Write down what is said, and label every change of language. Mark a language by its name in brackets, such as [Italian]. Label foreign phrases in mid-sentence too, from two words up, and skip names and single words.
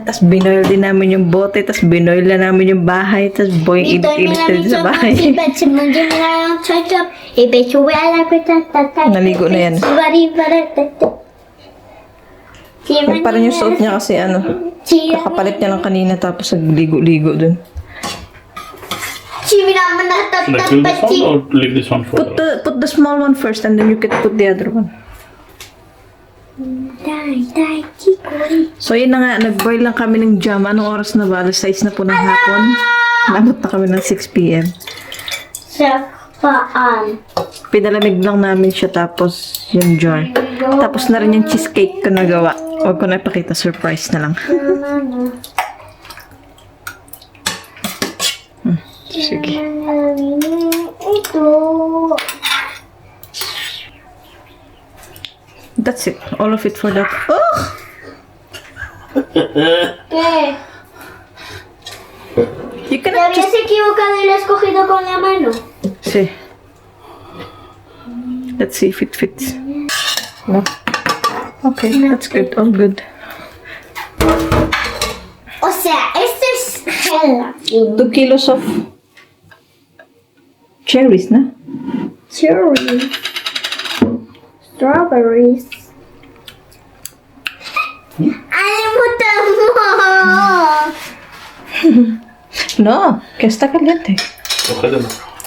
[Filipino] Tapos, binoil din namin yung bote. Tapos, binoil na namin yung bahay. Tapos, boy, init-init din sa bahay. Naligo na yan. Parang yung suot niya kasi ano, kakapalit niya lang kanina tapos nagligo-ligo dun. [English] Should I fill this one or leave this one for Put the small one first and then you can put the other one. [Filipino] So yun na nga, nag-boil lang kami ng jam. Anong oras na ba? Alas 6 na po ng hapon. Nabot na kami ng 6 p.m. Pinalamig lang namin siya tapos yung jar. Tapos na rin yung cheesecake ko nagawa. Huwag ko na ipakita, surprise na lang. Sige. [English] That's it. All of it for that. Oh! You cannot just... See. Let's see if it fits. No. Okay, that's good. All good. [Spanish] O sea, este es gelatina. [English] 2 kilos of cherries, [Filipino] na? [English] Cherry. Strawberries. [Filipino] Alimutan mo! [Spanish] No, que está caliente. Ojalá.